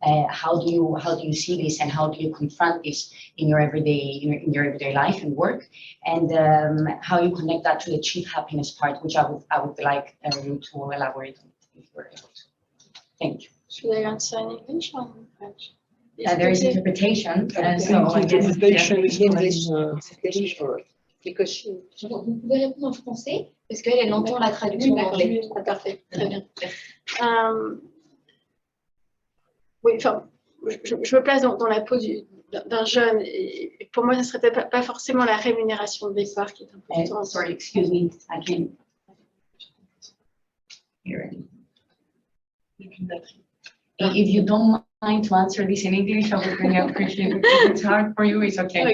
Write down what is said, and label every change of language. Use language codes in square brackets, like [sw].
[en] How do you see this, and how do you confront this in your everyday life and work, and how you connect that to the chief happiness part, which I would like you to elaborate on if you're able to. Thank you. Should I answer in English or in French? There is interpretation. So interpretation is English or [fr] Vous pouvez répondre en français parce qu'elle entend la traduction en anglais. Parfait, très bien. Oui, enfin, je me place dans la peau d'un jeune, et pour moi, ce ne serait peut-être pas forcément la rémunération de départ qui est importante. [en] Sorry, excuse me, I can't hear it. If you don't mind to answer this in English, I would really appreciate it. If it's hard for you, it's okay.